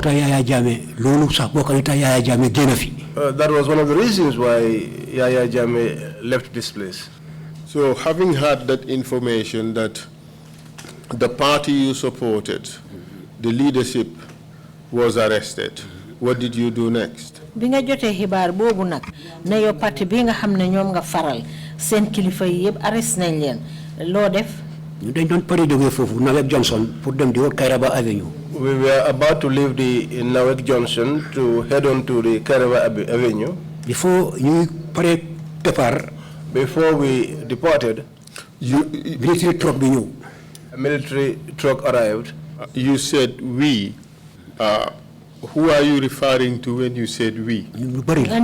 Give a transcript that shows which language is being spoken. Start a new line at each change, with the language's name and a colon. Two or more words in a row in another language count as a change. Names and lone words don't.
English: was one of the reasons why Yaya Jammeh left this place. So having had that information that the party you supported, the leadership was arrested, what did you do next?
Wolof: Bi nga jotee xibaar boobu nag ne yow parti bi nga xam ne ñoom nga faral seen kilifa yi yëpp arrest nañ leen loo def? Dañ doon pare jógee foofu Nawek Johnson pour dem di wër Kairaba Avenue.
English: We were about to leave the Nawek Johnson to head on to the Kairaba Avenue.
Wolof: Before ñu pare départ.
English: Before we departed, military truck
Wolof: bi ñëw.
English: A military truck arrived. You said we. Who are you referring to when you said we? We were